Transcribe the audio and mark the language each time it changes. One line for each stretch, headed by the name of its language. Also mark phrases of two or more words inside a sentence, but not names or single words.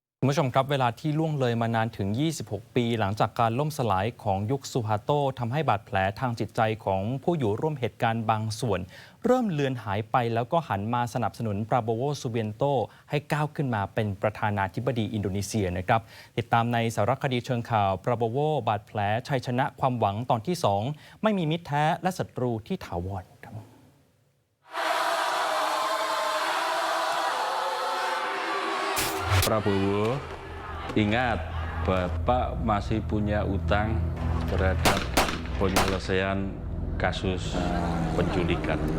Thai: คุณผู้ชมครับเวลาที่ล่วงเลยมานานถึง 26 ปีหลังจากการล่มสลายของยุคซูฮาโตทำให้บาดแผลทางจิตใจของผู้อยู่ร่วมเหตุการณ์บางส่วน เริ่มเลือนหายไปแล้วก็หันมาสนับสนุนปราโบโว ซูเบียนโตให้ก้าวขึ้นมาเป็นประธานาธิบดีอินโดนีเซียนะครับติดตามในสารคดีเชิงข่าวปราโบโวบาดแผลชัยชนะความหวังตอนที่ 2ไม่มีมิตรแท้และศัตรูที่ถาวร
Indonesian: Prabowo, ingat Bapak masih punya utang terhadap penyelesaian kasus penculikan.